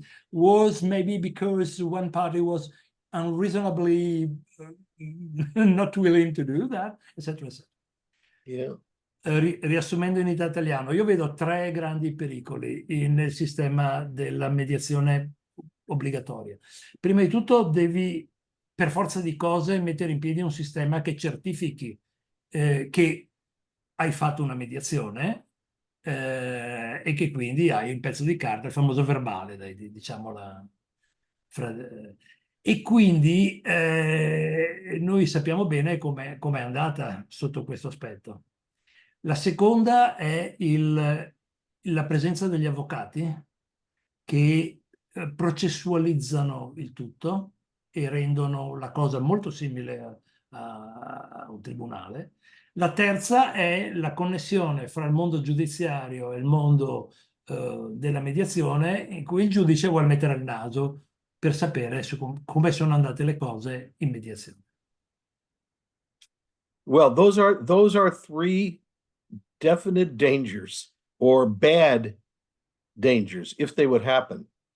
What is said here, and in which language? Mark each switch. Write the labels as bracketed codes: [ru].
[en] Was maybe because one party was unreasonably not willing to do that, [it] eccetera, eccetera. [en] Yeah. [it] Riassumendo in italiano, io vedo tre grandi pericoli nel sistema della mediazione obbligatoria. Prima di tutto devi, per forza di cose, mettere in piedi un sistema che certifichi che hai fatto una mediazione e che quindi hai il pezzo di carta, il famoso verbale, diciamola. E quindi noi sappiamo bene com'è andata sotto questo aspetto. La seconda è la presenza degli avvocati che processualizzano il tutto e rendono la cosa molto simile a un tribunale. La terza è la connessione fra il mondo giudiziario e il mondo della mediazione, in cui il giudice vuole mettere il naso per sapere come sono andate le cose in mediazione. [en] Well, those are three definite dangers or bad dangers if they would happen.